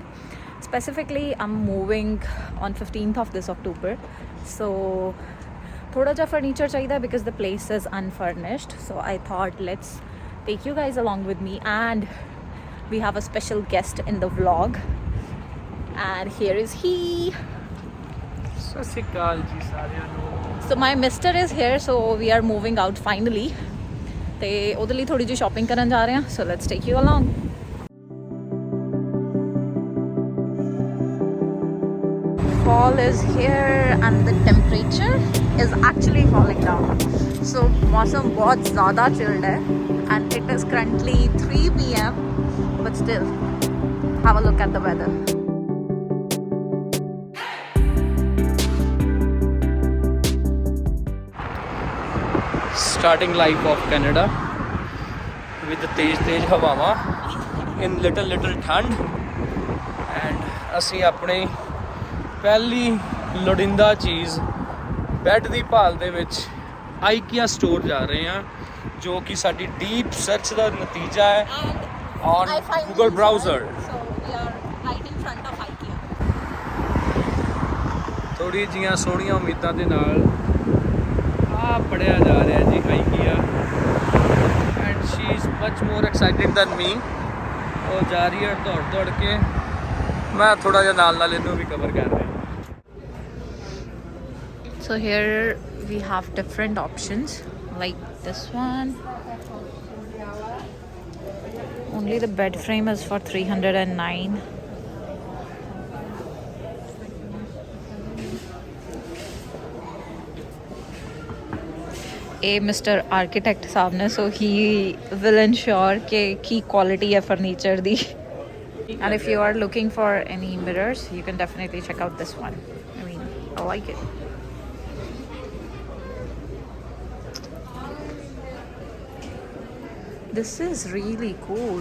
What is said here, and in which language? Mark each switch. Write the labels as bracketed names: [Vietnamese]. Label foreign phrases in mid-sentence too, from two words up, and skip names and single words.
[English] Specifically I'm moving on 15th of this October. So [Hindi] थोड़ा जा फर्नीचर चाहिए [English] because the place is unfurnished. So I thought let's take you guys along with me, and we have a special guest in the vlog, and here is he. [Punjabi] ਸਤ ਸ੍ਰੀ ਅਕਾਲ ਜੀ ਸਾਰਿਆਂ ਨੂੰ. [English] So my mister is here, so we are moving out finally. [Punjabi] ਤੇ ਉਹਦੇ ਲਈ ਥੋੜੀ ਜਿਹੀ ਸ਼ਾਪਿੰਗ ਕਰਨ ਜਾ ਰਹੇ ਹਾਂ. [English] So let's take you along. Fall is here and the temperature is actually falling down. So [Hindi] मौसम बहुत ज़्यादा chilled है [English] and it is currently 3 PM, but still have a look at the weather. Starting life of Canada with the [Punjabi] तेज ਹਵਾਵਾਂ [English] in little [Punjabi] ਠੰਡ, and ਅਸੀਂ ਆਪਣੀ ਪਹਿਲੀ ਲੋੜੀਂਦਾ ਚੀਜ਼ ਬੈੱਡ ਦੀ ਭਾਲ ਦੇ ਵਿੱਚ IKEA ਸਟੋਰ ਜਾ ਰਹੇ ਹਾਂ, ਜੋ ਕਿ ਸਾਡੀ [English] deep search [Punjabi] ਦਾ ਨਤੀਜਾ ਹੈ [English] on Google browser. So we are right in front of IKEA. [Punjabi] ਥੋੜੀ ਜੀਆਂ ਸੋਹਣੀਆਂ ਉਮੀਦਾਂ ਦੇ ਨਾਲ ਪੜਿਆ ਜਾ ਰਿਹਾ ਜੀ IKEA, [English] and she is much more excited than me. [Punjabi] ਉਹ ਜਾ ਰਹੀ ਹੈ ਦੌੜ ਕੇ, ਮੈਂ ਥੋੜਾ ਜਿਹਾ ਨਾਲ ਇਹਨੂੰ ਵੀ ਕਵਰ ਕਰ ਰਿਹਾ. [English] So here we have different options like this one. Only the bed frame is for 309. A Mr. [Hindi] Architect साहब ने, [English] so he will ensure [Hindi] कि quality है furniture दी. [English] And if you are looking for any mirrors, you can definitely check out this one. I mean, I like it. This is really cool.